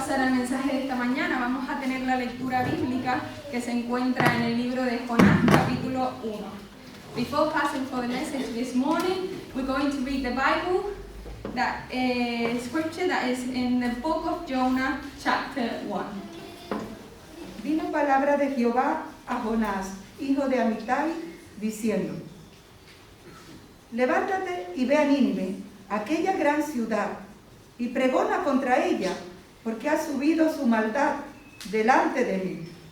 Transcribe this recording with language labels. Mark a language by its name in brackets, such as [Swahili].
[Spanish] mensaje de esta mañana vamos a tener la lectura bíblica que se encuentra en el libro de Jonás, capítulo 1. [English] Before passing for the message this morning, we're going to read the Bible, that scripture that is in the book of Jonah, chapter 1. [Spanish] Vino palabra de Jehová a Jonás, hijo de Amitai, diciendo: Levántate y ve a Nínive, aquella gran ciudad, y pregona contra ella, porque ha subido su maldad delante de mí.